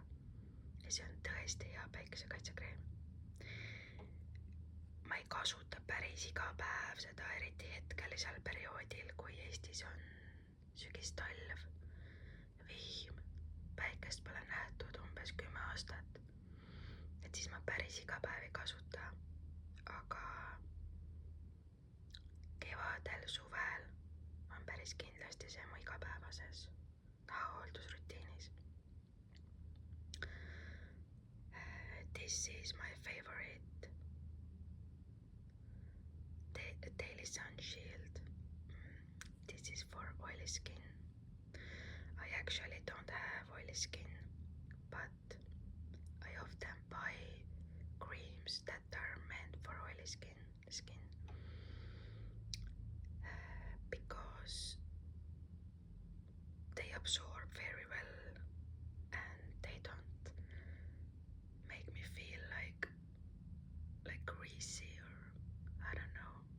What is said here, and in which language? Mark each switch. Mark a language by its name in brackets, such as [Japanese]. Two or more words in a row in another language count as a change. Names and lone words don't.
[Estonian] Ja see on tõesti hea päikesekaitsekreem. Ma ei kasuta päris iga päev seda, eriti hetkelisel perioodil, kui Eestis on sügistalv, vihm, päikest pole nähtud umbes 10 aastat. Et siis ma päris iga päev ei kasuta, aga kevadel, suvel on päris kindlasti see mu igapäevases nahahooldusrutiinis. [English] This is my favorite Daily Sun Shield. This is for oily skin. I actually don't have oily skin, but I often buy creams that are meant for oily skin because they absorb very well and they don't make me feel like greasy or I don't know.